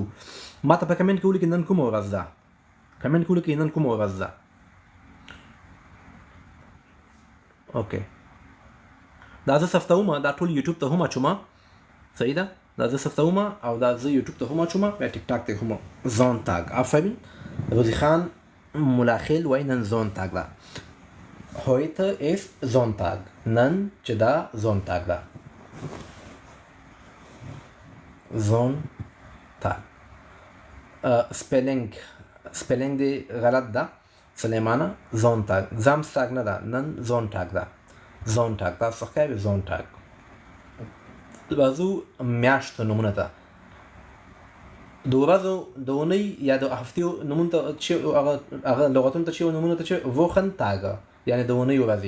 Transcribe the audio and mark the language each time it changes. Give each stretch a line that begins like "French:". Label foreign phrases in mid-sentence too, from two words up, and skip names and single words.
Pashto: ما ته په کمنټ کې ولیکئ نن کومه ورځ ده. کمنټ کې ولیکئ نن کومه ورځ ده. اوکې دا زه ثبتومه دا ټول یوټیوب ته هم اچومه. صحیح ده دا زه ثبتومه او دا زه یوټیوب ته هم اچومه بیا ټیک ټاک ته هم Sonntag. آفرین روزی خان ملاخل وای نن Sonntag ده.
German: heute ist Sonntag.
Pashto: نن چې دا Sonntag ده.
German: Sonntag.
Pashto: سپیلنگ دی غلط ده سلیمانه. Sonntag. Samstag نه ده نن Sonntag ده. Sonntag تاسو ښکاري Sonntag. راځو میاشتو نومونه ته. د ورځو د اونۍ یا د هفتې نومونه ته چې هغه لغتونو ته چې نومونه ته چې Wochentag یعنې د اونۍ ورځې.